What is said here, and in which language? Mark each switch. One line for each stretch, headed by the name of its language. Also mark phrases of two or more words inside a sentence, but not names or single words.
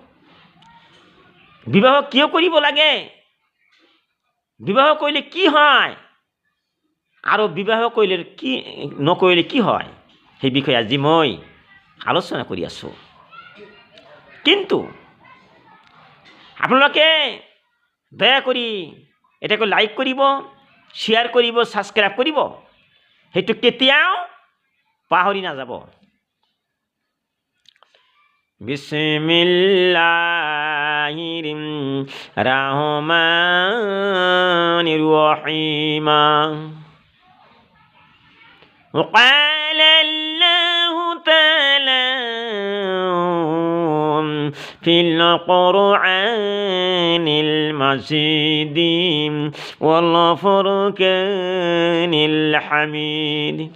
Assamese: বিবাহ কিয় কৰিব লাগে, বিবাহ কৰিলে কি হয় আৰু বিবাহ কৰিলে কি নকৰিলে কি হয়, সেই বিষয়ে আজি মই আলোচনা কৰি আছোঁ। কিন্তু আপোনালোকে দয়া কৰি এটাকৈ লাইক কৰিব, শ্বেয়াৰ কৰিব, ছাবস্ক্ৰাইব কৰিব, সেইটো কেতিয়াও পাহৰি নাযাব।
Arabic: بسم الله الرحمن الرحيم. وقال الله تعالى في القرآن المجيد والفرقان الحميد.